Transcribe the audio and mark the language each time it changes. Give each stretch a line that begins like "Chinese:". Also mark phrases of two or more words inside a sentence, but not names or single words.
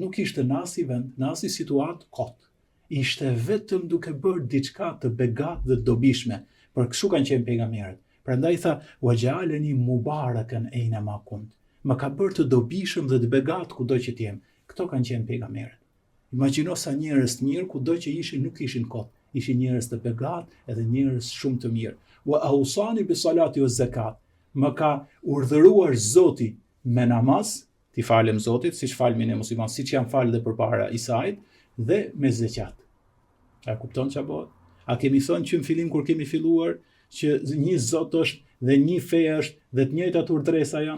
Albanian: Nuk ishte në asnjë vend, në asnjë situatë kot. Ishte vetëm duke bërë diçka të begat dhe dobishme, për kështu kanë qenë pejgamberët. Prandaj tha,
Arabic: وجعلني مباركا أينما كنت.
Albanian: Më ka bërë të dobishëm dhe të begat kudo që të jem. Këto kanë qenë pejgamberët. Imagjino sa njerëz të mirë kudo që ishin nuk ishin kot. Ishin njerëz të begat edhe njerëz shumë të mirë.
Arabic: وأوصاني بالصلاة والزكاة.
Albanian: Më ka urdhëruar Zoti me namaz, ti falem Zotit, siç falmi ne muslimanë, siç janë falë dhe përpara Isait, dhe me zeqat. A kupton çfarë bëhet? A kemi thënë që në fillim kur kemi filluar që një Zot është dhe një fe është dhe të njëjtat urdhresa janë?